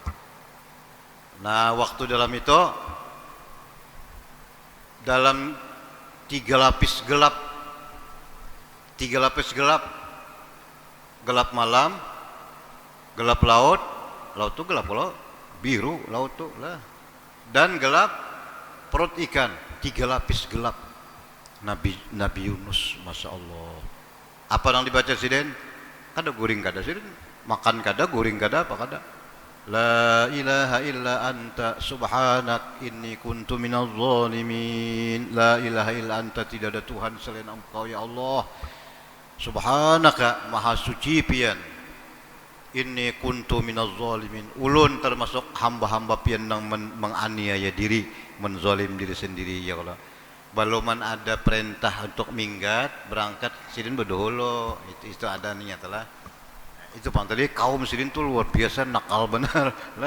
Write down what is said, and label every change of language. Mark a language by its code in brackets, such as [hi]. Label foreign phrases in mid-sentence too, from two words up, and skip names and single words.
[id] Nah, waktu dalam itu dalam 3 lapis gelap. Gelap malam, gelap laut tuh gelap laut, biru laut tuh lah. Dan gelap perut ikan, 3 lapis gelap. Nabi Yunus, [ar] ما شاء الله. [id] Apa yang dibaca Sidin? [bjn] Kada guring kada Sidin, makan kada, guring kada, apa kada? [ar] لا إله إلا أنت سبحانك إني كنت من الظالمين. لا إله إلا أنت, [id] tidak ada Tuhan selain Engkau ya Allah. Subhanaka, [bjn] maha suci pian. [ar] إني كنت من الظالمين. [bjn] Ulun termasuk hamba-hamba pian yang menganiaya diri, menzalim diri sendiri ya Allah. Baluman ada perintah untuk minggat, berangkat Sidin berdahulu. Itu ada niat lah. Itu tadi kaum Sidin tuh luar biasa nakal benar lah.